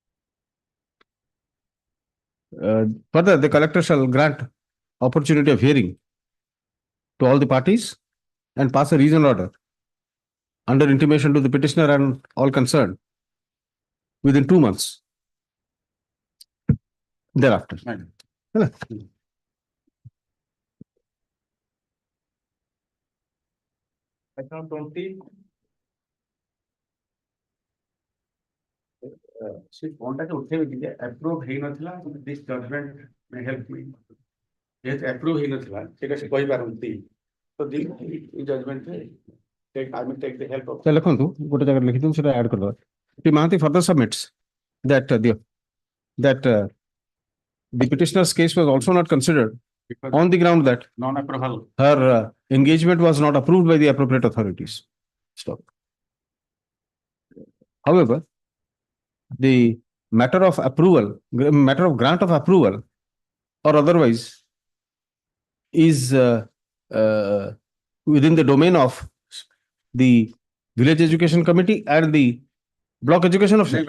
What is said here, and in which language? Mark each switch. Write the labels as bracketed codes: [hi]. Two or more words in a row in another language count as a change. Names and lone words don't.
[en] Further, the collector shall grant opportunity of hearing to all the parties and pass a reasoned order under intimation to the petitioner and all concerned within 2 months thereafter. Item 20. [or] ସେ ଫୋନଟାକୁ ଉଠେଇବେ କି ଆପ୍ରୁଭ୍ ହେଇନଥିଲା, [en] this judgment may help me, [or] ଯେହେତୁ ଆପ୍ରୁଭ୍ ହେଇନଥିଲା ସେଇଟା ସେ କହିପାରନ୍ତି, ତ ଏଇ ଜଜମେଣ୍ଟରେ [en] I will take the help of. [or] ଦେଖନ୍ତୁ ଗୋଟେ ଜାଗାରେ ଲେଖିଦିଅନ୍ତୁ, ସେଟା ଆଡ୍ କରିଦେବା. [en] Shri Mahanti further submits that the petitioner's case was also not considered on the ground that Non-approval. her engagement was not approved by the appropriate authorities. Stop. However, the matter of approval, matter of grant of approval or otherwise is within the domain of the Village Education Committee and the block education officer